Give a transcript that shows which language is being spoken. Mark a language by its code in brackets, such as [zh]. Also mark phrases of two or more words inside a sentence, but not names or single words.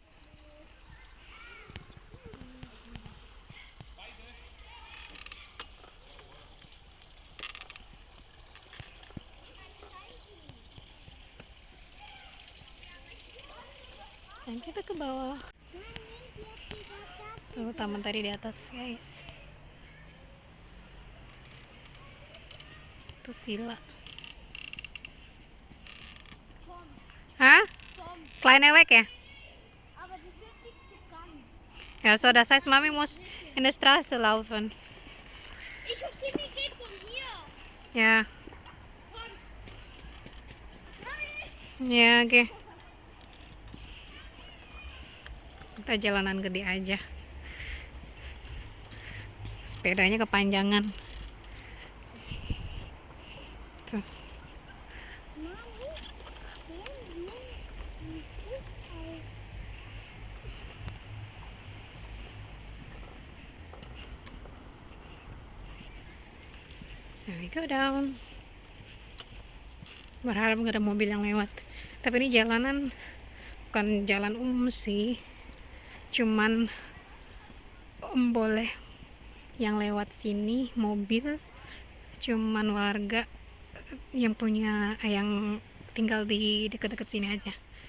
[id] Dan kita ke bawah. Tuh taman tadi di atas, guys. Tuh villa. Hah? [de] Kleine Weg ya? Aber die sind nicht so ganz. Ja, so, das heißt, Mami muss in der Straße laufen. Kimi geht von hier. [id] Ya. Ya, oke. Kita jalanan gede aja. Sepedanya kepanjangan. Tuh. [en] So we go down. [id] Berharap nggak ada mobil yang lewat. Tapi ini jalanan bukan jalan umum sih. Cuman boleh yang lewat sini mobil. Cuman warga yang tinggal di dekat-dekat sini aja.